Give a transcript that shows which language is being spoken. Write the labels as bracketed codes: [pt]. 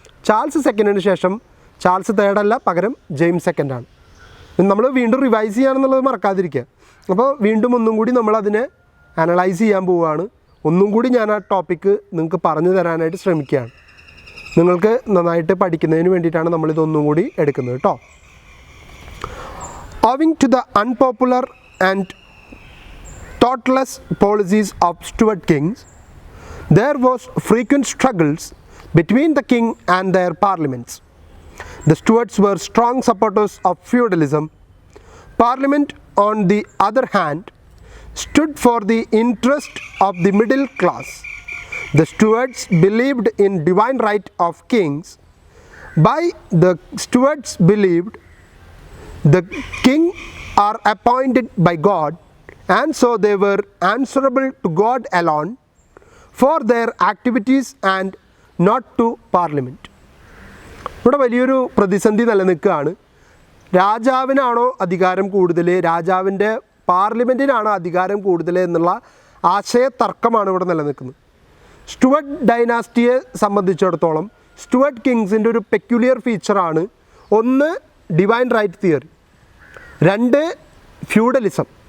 [ml] Charles സെക്കൻഡിന് ശേഷം Charles തേർഡല്ല, പകരം James സെക്കൻഡാണ്. നമ്മൾ വീണ്ടും റിവൈസ് ചെയ്യാമെന്നുള്ളത് മറക്കാതിരിക്കുക. അപ്പോൾ വീണ്ടും ഒന്നും കൂടി നമ്മളതിനെ അനലൈസ് ചെയ്യാൻ പോവുകയാണ്. ഒന്നും കൂടി ഞാൻ ആ ടോപ്പിക്ക് നിങ്ങൾക്ക് പറഞ്ഞു തരാനായിട്ട് ശ്രമിക്കുകയാണ്. നിങ്ങൾക്ക് നന്നായിട്ട് പഠിക്കുന്നതിന് വേണ്ടിയിട്ടാണ് നമ്മളിതൊന്നും കൂടി എടുക്കുന്നത് കേട്ടോ. [en] Owing to the unpopular and thoughtless policies of Stuart kings, there was frequent struggles between the king and their parliaments. The Stuarts were strong supporters of feudalism. Parliament, on the other hand, stood for the interest of the middle class. The Stuarts believed in divine right of kings. By the Stuarts believed the king are appointed by God, and so they were answerable to God alone for their activities and not to Parliament. [ml] ഇവിടെ വലിയൊരു പ്രതിസന്ധി നിലനിൽക്കുകയാണ്. രാജാവിനാണോ അധികാരം കൂടുതൽ, രാജാവിൻ്റെ പാർലമെൻറ്റിനാണോ അധികാരം കൂടുതൽ എന്നുള്ള ആശയതർക്കമാണ് ഇവിടെ നിലനിൽക്കുന്നത്. സ്റ്റുവർട്ട് ഡൈനാസ്റ്റിയെ സംബന്ധിച്ചിടത്തോളം സ്റ്റുവർട്ട് കിങ്സിൻ്റെ ഒരു പെക്യുലിയർ ഫീച്ചറാണ് ഒന്ന് ഡിവൈൻ റൈറ്റ് തിയറി, രണ്ട് ഫ്യൂഡലിസം.